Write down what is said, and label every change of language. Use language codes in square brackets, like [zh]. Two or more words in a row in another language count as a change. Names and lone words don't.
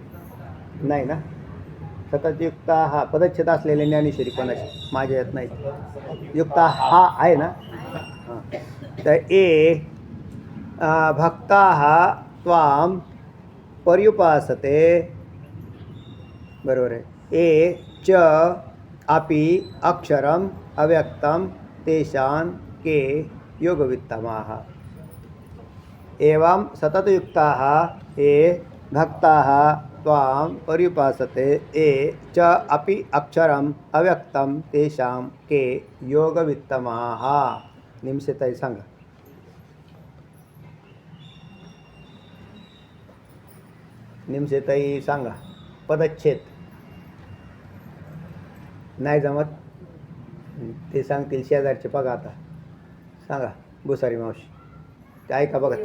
[mr] नाही ना. सततयुक्ताः पदच्छेद असलेले ज्ञानेश्वरी कोणाशी? माझ्या यात नाही. युक्ता हा आहे ना. हां, तर [sa] ये भक्ताः त्वां पर्युपासते, [mr] बरोबर आहे. [sa] ये च अपि अक्षरम अव्यक्तं तेषां के योगवित्तमाः. एवं सततयुक्ताः ये भक्ताः त्वां पर्युपासते ये च अपि अक्षरम अव्यक्तं तेषां के योगवित्तमाः. [mr] निमसेताई सांगा. निमसेताई सांगा. पदच्छेद नाही जमत ते सांगतील शेजारचे. बघा आता सांगा भुसारी मावशी, ते ऐका बघा.